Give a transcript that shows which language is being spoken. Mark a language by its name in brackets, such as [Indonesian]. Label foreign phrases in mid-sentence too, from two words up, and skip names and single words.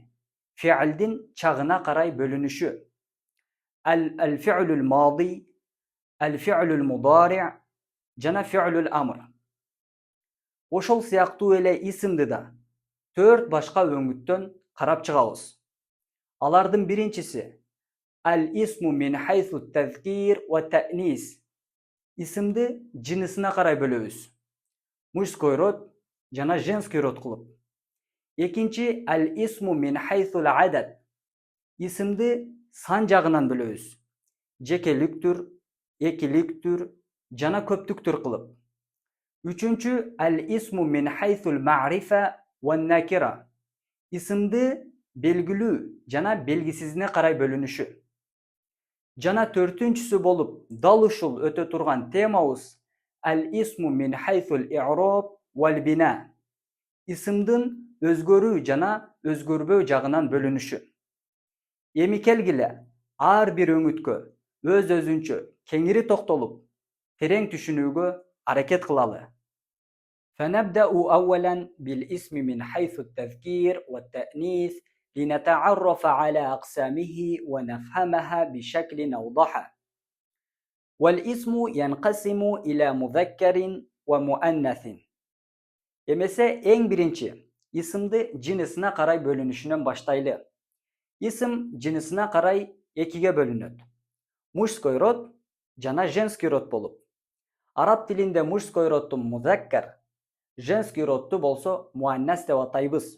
[Kyrgyz] Феалдин чагына карай бөлүнүшү. [Arabic] الفعل الماضي، الفعل المضارع' [Kyrgyz] жана [Arabic] فعل الأمر. [Kyrgyz] Ошол сыяктуу эле исимди да 4 башка өңүттөн карап чыгабыз. [Arabic] Алардын биринчиси الاسم من حيث التذكير والتأنيث. [Kyrgyz] Исимди жинисине карай бөлөбүз. [Russian] Мужской род [Kyrgyz] жана [Russian] женский род [Kyrgyz] кылып. [Arabic] Экинчи الاسم من حيث العدد. [Kyrgyz] Исимди сан жагынан бөлөбүз. Жекеликтүр, экиликтүр жана көптүктүр кылып. [Arabic] Үчүнчү الاسم من حيث المعرفة والنكرة. [Kyrgyz] Исимди белгилүү жана белгисизине карай бөлүнүшү. Жана төртүнчүсү болуп, дал ушул өтө турган темабыз [Arabic] الاسم من حيث الإعراب والبناء. [Kyrgyz] Исимдин өзгөрүү жана өзгөрбөө жагынан бөлүнүшү. Эми келгиле, ар бир өңүткө өз-өзүнчө кеңири токтолуп, терең түшүнүүгө аракет кылалы. [Arabic] فنبدأ أولا بالاسم من حيث التذكير والتأنيث لنتعرف على أقسامه ونفهمها بشكل أوضح. والاسم ينقسم إلى مذكر ومؤنث. [Kyrgyz] Эмесе эң биринчи исимди жинисине карай бөлүнүшүнөн баштайлы. Исим жинисине карай экиге бөлүнөт. [Russian] Мужской род [Kyrgyz] жана [Russian] женский род [Kyrgyz] болуп. Араб тилинде [Russian] мужской родду [Kyrgyz] музаккар, [Russian] женский родду [Kyrgyz] болсо муаннас деп атайбыз.